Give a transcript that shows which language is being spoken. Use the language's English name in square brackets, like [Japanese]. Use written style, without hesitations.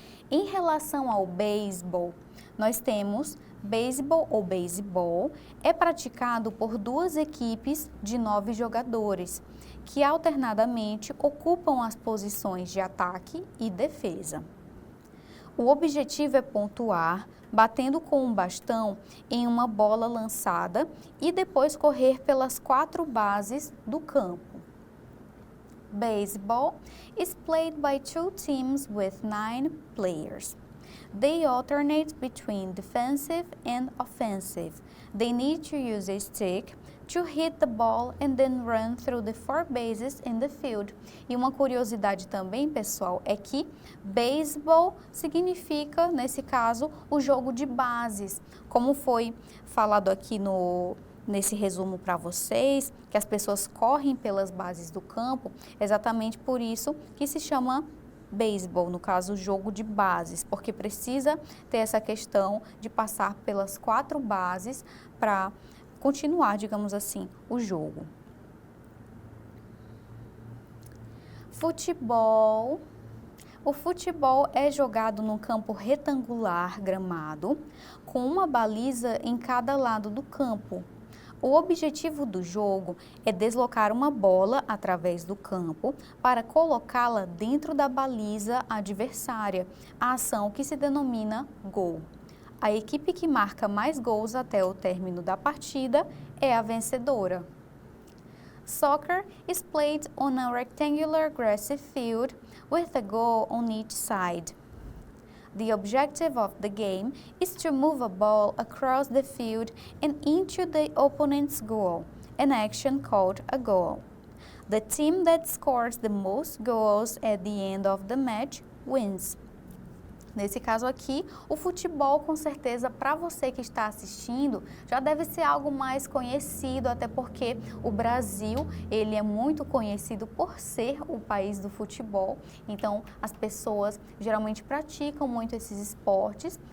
[Portuguese] Em relação ao beisebol, nós temos beisebol ou beisebol, é praticado por duas equipes de 9 jogadores, que alternadamente ocupam as posições de ataque e defesa. O objetivo é pontuar, batendo com um bastão em uma bola lançada e depois correr pelas 4 bases do campo. [English] Baseball is played by two teams with 9 players. They alternate between defensive and offensive. They need to use a stick to hit the ball and then run through the 4 bases in the field. [Portuguese] E uma curiosidade também, pessoal, é que baseball significa, nesse caso, o jogo de bases. Como foi falado aqui nesse resumo para vocês, que as pessoas correm pelas bases do campo, exatamente por isso que se chama beisebol, no caso, jogo de bases, porque precisa ter essa questão de passar pelas 4 bases para continuar, digamos assim, o jogo. Futebol. O futebol é jogado num campo retangular gramado, com uma baliza em cada lado do campo. O objetivo do jogo é deslocar uma bola através do campo para colocá-la dentro da baliza adversária, a ação que se denomina gol. A equipe que marca mais gols até o término da partida é a vencedora. [English] Soccer is played on a rectangular grassy field with a goal on each side. The objective of the game is to move a ball across the field and into the opponent's goal, an action called a goal. The team that scores the most goals at the end of the match wins. [Portuguese] Nesse caso aqui, o futebol, com certeza, para você que está assistindo, já deve ser algo mais conhecido, até porque o Brasil, ele é muito conhecido por ser o país do futebol. Então, as pessoas geralmente praticam muito esses esportes.